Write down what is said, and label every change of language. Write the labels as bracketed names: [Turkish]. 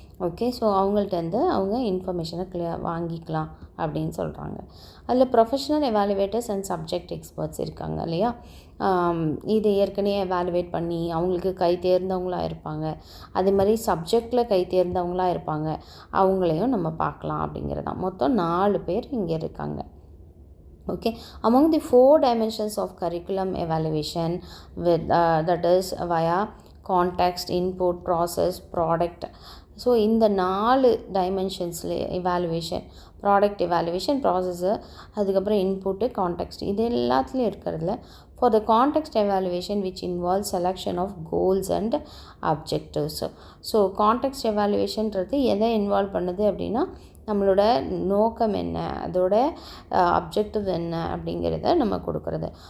[Tamil] Okay, so அவங்கள்ட்டேருந்து அவங்க இன்ஃபர்மேஷனை வாங்கிக்கலாம் அப்படின்னு சொல்கிறாங்க. அதில் ப்ரொஃபஷனல் எவாலுவேட்டர்ஸ் அண்ட் சப்ஜெக்ட் எக்ஸ்பர்ட்ஸ் இருக்காங்க இல்லையா. இது ஏற்கனவே எவாலுவேட் பண்ணி அவங்களுக்கு கை தேர்ந்தவங்களாக இருப்பாங்க, அதே மாதிரி சப்ஜெக்டில் கை தேர்ந்தவங்களாக இருப்பாங்க, அவங்களையும் நம்ம பார்க்கலாம் அப்படிங்கிறது தான். மொத்தம் 4 பேர் இங்கே இருக்காங்க. [English] Okay, among the 4 dimensions of curriculum evaluation that is via context, input, process, product. [Tamil] So இந்த 4 டைமென்ஷன்ஸில் எவாலுவேஷன், ப்ராடக்ட் எவாலுவேஷன், ப்ராசஸ்ஸு, அதுக்கப்புறம் இன்புட்டு, கான்டெக்ஸ்ட், இது எல்லாத்துலேயும் இருக்கிறதுல [English] For the context evaluation which involve selection of goals and objectives. [Tamil] So context எவாலுவேஷன்றது எதை involve பண்ணுது அப்படின்னா நம்மளோட நோக்கம் என்ன, அதோட அப்ஜெக்டிவ் என்ன அப்படிங்கிறத நம்ம கொடுக்குறது.